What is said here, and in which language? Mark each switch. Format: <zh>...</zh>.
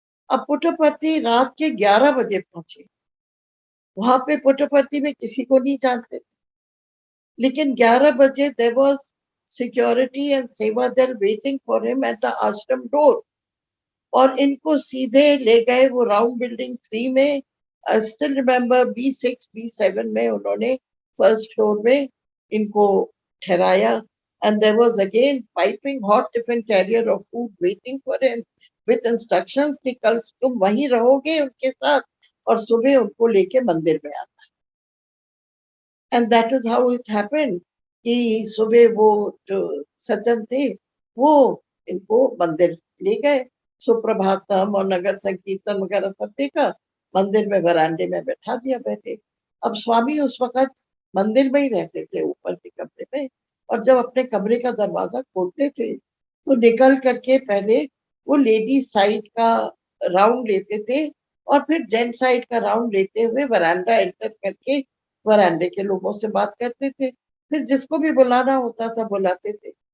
<hi>अब पुट्टपर्थी रात के 11 बजे पहुंचे। वहां पे पुट्टपर्थी में किसी को नहीं जानते, लेकिन 11 बजे</hi> <en>There was security and Seva Dal waiting for him at the ashram door.</en> <hi>और इनको सीधे ले गए वो राउंड बिल्डिंग 3 में,</hi> <en>I still remember</en> <hi>B6 B7 में उन्होंने फर्स्ट फ्लोर में इनको ठहराया।</hi> <en>and there was again piping hot tiffin carrier of food waiting for him with instructions</en> <hi>कि कल तुम वहीं रहोगे उनके साथ और सुबह उनको लेके मंदिर में आना.</hi> <en>And that is how it happened</en> <hi>कि सुबह वो जो सज्जन थे वो इनको मंदिर ले गए, सुप्रभातम और नगर संकीर्तन वगैरह सब देखा, मंदिर में वरांडे में बैठा दिया बैठे. अब स्वामी उस वक्त मंदिर में ही रहते थे ऊपर के कमरे में, और जब अपने कमरे का दरवाजा खोलते थे तो निकल करके पहले वो लेडीज साइड का राउंड लेते थे और फिर जेंट साइड का राउंड लेते हुए वरांडा एंटर करके वरांडे के लोगों से बात करते थे, फिर जिसको भी बुलाना होता था बुलाते थे.</hi>